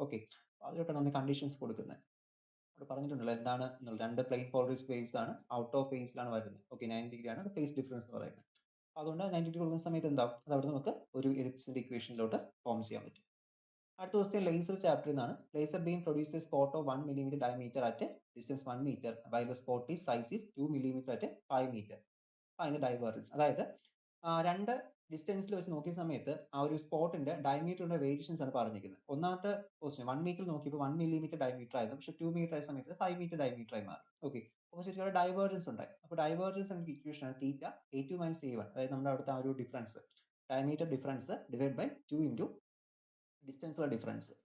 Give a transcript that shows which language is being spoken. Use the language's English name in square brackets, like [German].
[Malayalam] Okay, അതിലോട്ടാണ് നമ്മൾ conditions കൊടുക്കുന്നത്. അവിടെ പറഞ്ഞിട്ടുണ്ടല്ലോ എന്താണ്, രണ്ട് പ്ലെയിൻ പോളറൈസ്ഡ് വേവ്സ് ആണ്, ഔട്ട് ഓഫ് ഫേസിലാണ് വരുന്നത്. ഓക്കെ, 90 ഡിഗ്രി ആണ് ഫേസ് ഡിഫറൻസ് എന്ന് പറയുന്നത്. അതുകൊണ്ട് 90 ഡിഗ്രി കൊടുക്കുന്ന സമയത്ത് എന്താവും, അത് അവിടെ നമുക്ക് ഒരു എലിപ്സിന്റെ ഇക്വേഷനിലോട്ട് ഫോം ചെയ്യാൻ പറ്റും. അടുത്ത ക്വസ്റ്റ്യൻ ലേസർ ചാപ്റ്ററിൽ നിന്നാണ്. [English] Laser beam produce a spot of 1 millimeter diameter at distance 1 meter while the spot is size is 2 millimeter at 5 meter. [Malayalam] അതിന്റെ ഡൈവേർജൻസ്, അതായത് രണ്ട് ഡിസ്റ്റൻസിൽ വെച്ച് നോക്കിയ സമയത്ത് ആ ഒരു സ്പോട്ടിന്റെ ഡയമീറ്ററിന്റെ വേരിയേഷൻസ് ആണ് പറഞ്ഞിരിക്കുന്നത്. ഒന്നാമത്തെ ക്വസ്റ്റ്യൻ 1 മീറ്റർ നോക്കിയപ്പോൾ 1 millimeter ഡയമീറ്റർ ആയിരുന്നു, പക്ഷെ 2 മീറ്റർ ആയ സമയത്ത് 5 meter ഡയമീറ്റർ ആയി മാറി. ഓക്കെ, അപ്പോൾ ശരിക്കും ഡൈവേർജൻസ് ഉണ്ടായി. അപ്പോൾ ഡൈവേർജൻസ് നമുക്ക് ഇക്വേഷൻ ആണ് തീറ്റ a2 മൈനസ് a1, അതായത് നമ്മുടെ അവിടുത്തെ ആ ഒരു difference, diameter difference divide by 2 into ഡിസ്റ്റൻസുള്ള difference.